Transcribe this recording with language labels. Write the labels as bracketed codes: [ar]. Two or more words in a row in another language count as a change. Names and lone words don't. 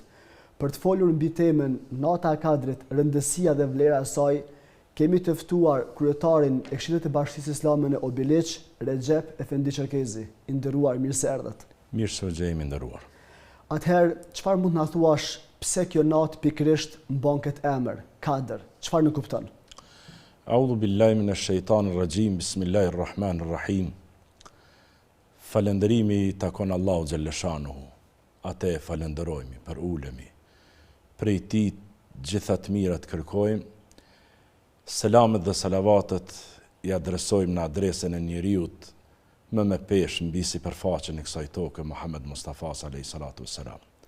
[sq] Për të folur mbi temën nata e Kadrit, rëndësia dhe vlera e saj, kemi të ftuar kryetarin e Këshillit të Bashkisë Islame në Obiliq, Recep Efendi Çerkezi. I nderuar, mirë se erdhët. Mirë se jemi nderuar. Atëherë, çfarë mund të na thuash pse kjo natë pikërisht mban këtë emër, Kadr? Çfarë në kupton? [ar] أعوذ بالله من الشيطان الرجيم. بسم الله الرحمن الرحيم. [sq] Falënderimi takon Allahu [ar] جل شأنه. [sq] Atë falenderojmë, për ulemi. Prej tij gjitha të mirat kërkojmë. Selamet dhe salavatet i adresojmë në adresën e njeriut më me pesh mbi sipërfaqen e kësaj toke, Muhammed Mustafa [ar] عليه الصلاة والسلام.